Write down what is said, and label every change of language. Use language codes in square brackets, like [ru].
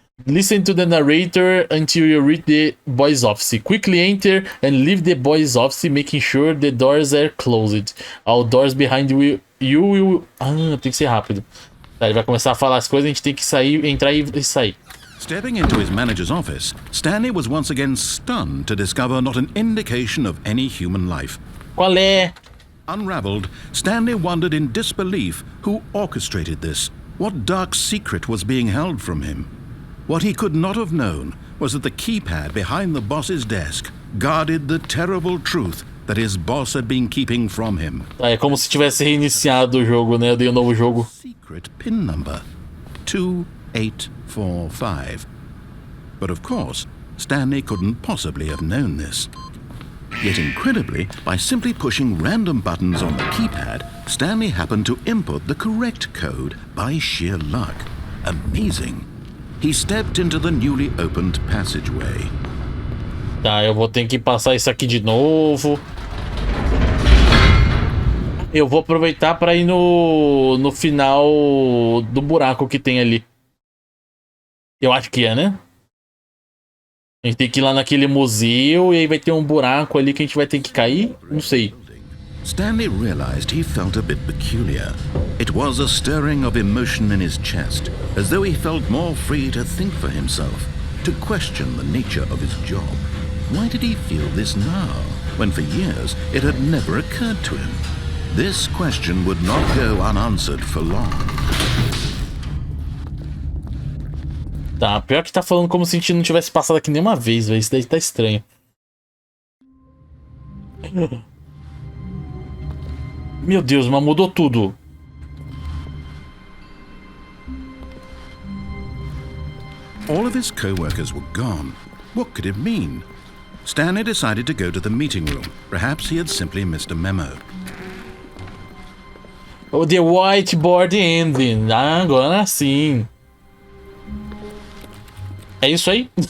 [en] Listen to the narrator until you reach the boys' office. Quickly enter and leave the boys' office, making sure the doors are closed. All doors behind you will... [pt] Ah, tem que ser rápido. Tá, ele vai começar a falar as coisas, a gente tem que sair, entrar e sair. [en] Stepping into his manager's office, Stanley was once again stunned to discover not an indication of any human life. [pt] Qual é? [en] Unraveled, Stanley wondered in disbelief who orchestrated this. What dark secret was being held from him? What he could not have known was that the keypad behind the boss's desk guarded the terrible truth that his boss had been keeping from him. [pt] Tá, é como se tivesse reiniciado o jogo, né? Eu dei um novo jogo. [en] Secret pin number 2845. But of course, Stanley couldn't possibly have known this. Yet incredibly, by simply pushing random buttons on the keypad, Stanley happened to input the correct code by sheer luck. Amazing. He stepped into the newly opened passageway. [pt] Tá, eu vou ter que passar isso aqui de novo. Eu vou aproveitar para ir no final do buraco que tem ali. Eu acho que é, né? A gente tem que ir lá naquele museu e aí vai ter um buraco ali que a gente vai ter que cair? Não sei. [en] Stanley realized he felt a bit peculiar. It was a stirring of emotion in his chest, as though he felt more free to think for himself, to question the nature of his job. Why did he feel this now, when for years it had never occurred to him? This question would not go unanswered for long. [pt] Tá, pior que tá falando como se a gente não tivesse passado aqui nenhuma vez, velho. Isso daí tá estranho. Meu Deus, mas mudou tudo. [en] All of his co-workers were gone. What could it mean? Stanley decided to go to the meeting room. Perhaps he had simply missed a memo. Oh, the whiteboard ending. [pt] Ah, agora sim. É isso aí?